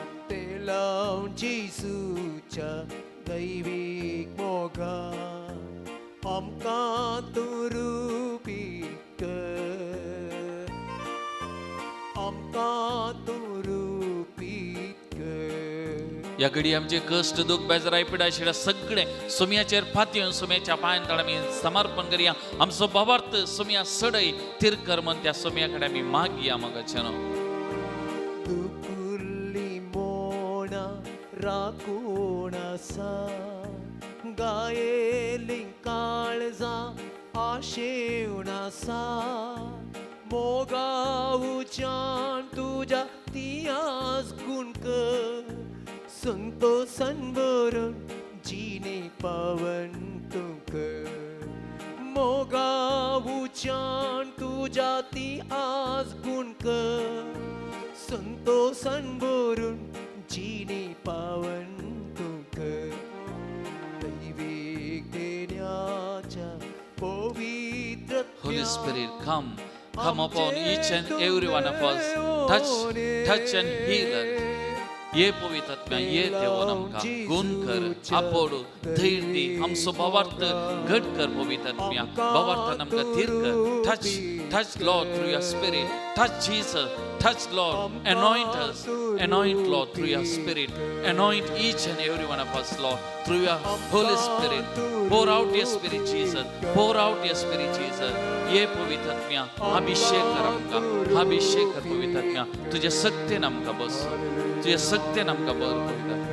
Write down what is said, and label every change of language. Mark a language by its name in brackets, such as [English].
[Konkani] ते लावन जेजूच्या दैवीक मोगा आमकां तूं रुपीत कर, आमकां तूं रुपीत कर. या घडी आमचे कष्ट दुख बेजाराय पिडा शिडा सगळे सोम्याचेर फातयेवन सोम्याच्या पांयांतळ आमी समर्पण करया. आमचो भावार्थ सोम्या सडय थीर कर म्हूण त्या सोम्या कडेन आमी मागया मोगाचे न्हू. दुकुल्ली मोना राखून आसा, गायेली काळजां आशेवन आसा. मोगाऊच्यान तुज्या तियास गुण कर, संतोषान भरून जिणे पावन तूं कर. मोगाऊच्यान तुज्या तियास गुण कर, संतोषान भरून जिणे पावन तूं कर. दैवीक देण्याच्या पवित्र [English] Holy Spirit, come upon each and every one of us. Touch and heal us. [Konkani] ये पवित्र आत्म्या ये देव आमकां गुण कर, आपोड, धैर्य दी. आमचो भावार्थ घट कर पवित्र आत्म्या. भावार्थान आमकां थीर कर. [English] Touch Lord through your Spirit. Touch Jesus. Touch Lord. Anoint Lord through your Spirit. Anoint each and every one of us, Lord, through your Holy Spirit. Pour out your Spirit, Jesus. Pour out your Spirit, Jesus. [Konkani] ये पवित्र आत्म्या अभिषेक कर आमकां, अभिषेक कर पवित्र आत्म्या. तुझे सत्तेन आमकां बस, तुझे सत्तेन आमकां बर पवित्र.